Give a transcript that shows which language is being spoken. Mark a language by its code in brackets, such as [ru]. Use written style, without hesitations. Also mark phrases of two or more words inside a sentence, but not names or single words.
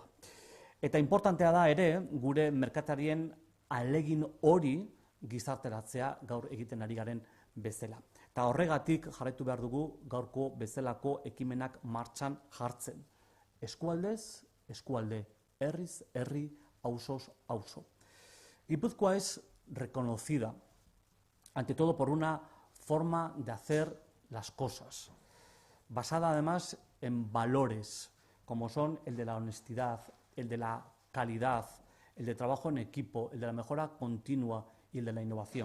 [eu] Eta importantea da ere gure merkatarien ahalegin hori gizarteratzea gaur egiten ari garen bezala. Eta horregatik jarraitu behar dugu gaurko bezalako ekimenak martxan jartzen. Eskualdez, eskualde, herriz, herri, auzoz, auzo. [es] Gipuzkoa es reconocida, ante todo por una forma de hacer las cosas, basada además en valores, como son el de la honestidad, el de la calidad, el de trabajo en equipo, el de la mejora continua y el de la innovación.